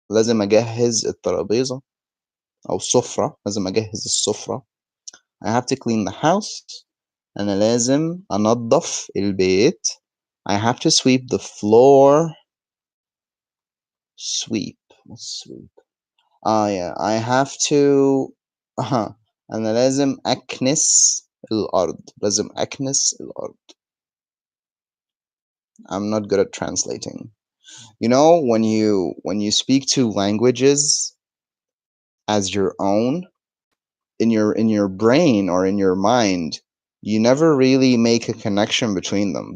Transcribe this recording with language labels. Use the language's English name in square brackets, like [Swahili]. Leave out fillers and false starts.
[Arabic] لازم أجهز الترابيزة أو السفرة. لازم أجهز السفرة. [English] I have to clean the house. [Arabic] أنا لازم أنظف البيت. [English] I have to sweep the floor. Sweep. What's sweep? Yeah. I have to [Arabic] أنا لازم أكنس الأرض. لازم أكنس الأرض. [English] I'm not good at translating. You know, when you speak two languages as your own, in your brain or in your mind, you never really make a connection between them.